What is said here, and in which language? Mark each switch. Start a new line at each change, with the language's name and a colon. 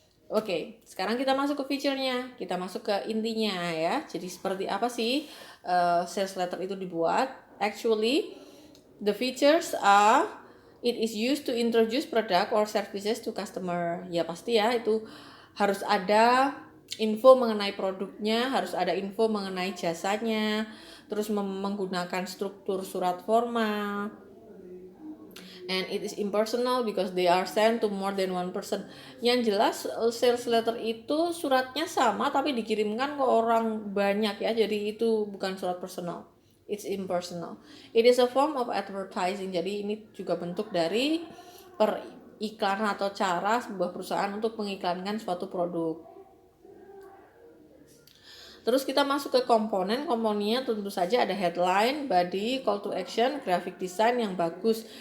Indonesian: Oke, sekarang kita masuk ke feature-nya. Kita masuk ke intinya ya. Jadi seperti apa sih sales letter itu dibuat?
English: Actually, the features are it is used to introduce product or services to customer.
Indonesian: Ya pasti ya, itu harus ada info mengenai produknya, harus ada info mengenai jasanya, terus menggunakan struktur surat formal.
English: And it is impersonal because they are sent to more than one person.
Indonesian: Yang jelas sales letter itu suratnya sama tapi dikirimkan ke orang banyak ya, jadi itu bukan surat personal.
English: It's impersonal. It is a form of advertising.
Indonesian: Jadi ini juga bentuk dari periklanan atau cara sebuah perusahaan untuk mengiklankan suatu produk. Terus kita masuk ke komponennya, tentu saja ada headline, body, call to action, graphic design yang bagus.